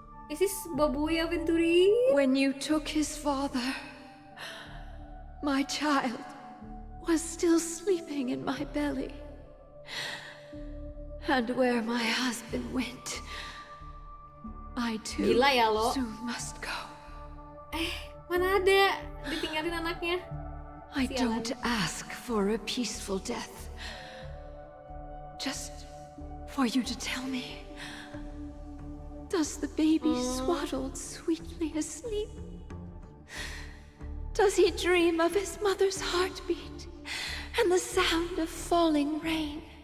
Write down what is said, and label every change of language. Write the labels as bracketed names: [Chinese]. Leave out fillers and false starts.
[English] Is this Babui Aventurine? When you took his father, my child was still sleeping in my belly. And where my husband went, I too [Indonesian] Gila ya lo. [English] soon must go. [Indonesian] Mana ada ditinggalin anaknya? [English] I don't ask for a peaceful death. Just for you to tell me, does the baby swaddled sweetly asleep? Does he dream of his mother's heartbeat and the sound of falling rain?